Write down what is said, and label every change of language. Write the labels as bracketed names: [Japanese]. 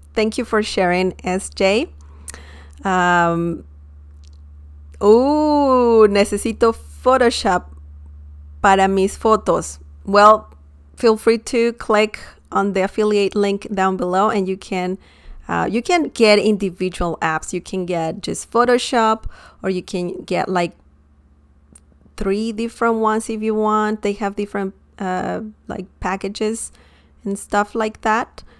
[English] Thank you for sharing, SJ. [Spanish] Necesito Photoshop para mis fotos. [English] Well, feel free to click on the affiliate link down below, and you can get individual apps. You can get just Photoshop, or you can get like 3 different ones if you want. They have different like packages and stuff like that.